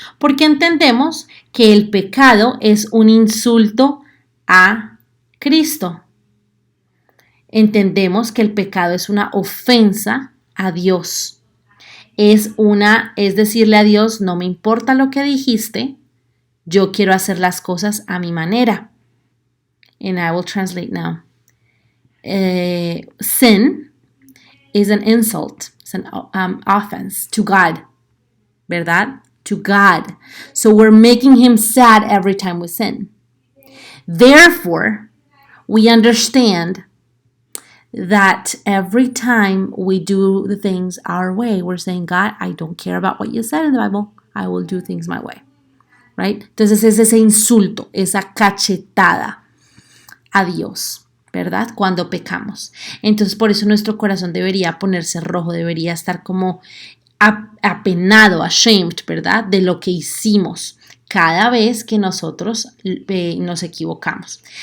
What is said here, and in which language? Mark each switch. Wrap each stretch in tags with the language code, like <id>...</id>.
<es>Porque entendemos que el pecado es un insulto a Cristo. Entendemos que el pecado es una ofensa a Dios. Es decirle a Dios, no me importa lo que dijiste, yo quiero hacer las cosas a mi manera.</es> <en>And I will translate now. Sin is an insult. It's an offense to God.</en> <es>¿Verdad?</es> <en>To God. So we're making him sad every time we sin. Therefore, we understand that every time we do the things our way, we're saying, God, I don't care about what you said in the Bible. I will do things my way. Right?</en> <es>Entonces es ese insulto, esa cachetada a Dios, ¿verdad? Cuando pecamos. Entonces por eso nuestro corazón debería ponerse rojo, debería estar como apenado, ashamed, ¿verdad? De lo que hicimos cada vez que nosotros nos equivocamos.</es>